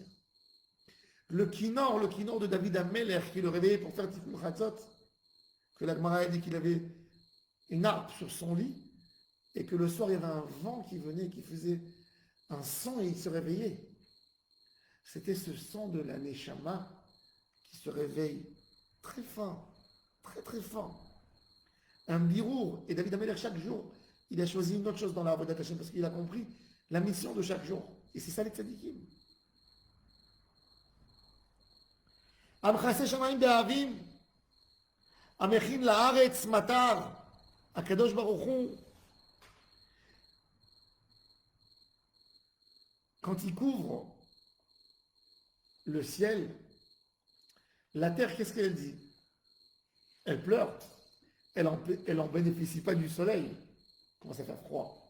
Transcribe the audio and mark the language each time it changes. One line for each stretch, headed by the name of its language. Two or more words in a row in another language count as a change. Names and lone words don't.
French: Le kinor de David Ameler, qui le réveillait pour faire
Hebrew: תיקון חצות,
French: que la Gemara a dit qu'il avait une harpe sur son lit, et que le soir il y avait un vent qui venait, qui faisait un son et il se réveillait. C'était ce son de la Neshama qui se réveille très fin, très très fin. Un birour, et David Ameler chaque jour, il a choisi une autre chose dans la
Hebrew: עבודת השם
French: parce qu'il a compris la mission de chaque jour. Et c'est ça les tzadikim.
Hebrew: המכסה שמים בעבים, המכין לארץ מטר.
French: Akadosh Baruch Hu, quand il couvre le ciel, la terre, qu'est-ce qu'elle dit? Elle pleure. Elle en bénéficie pas du soleil. Il commence à faire froid.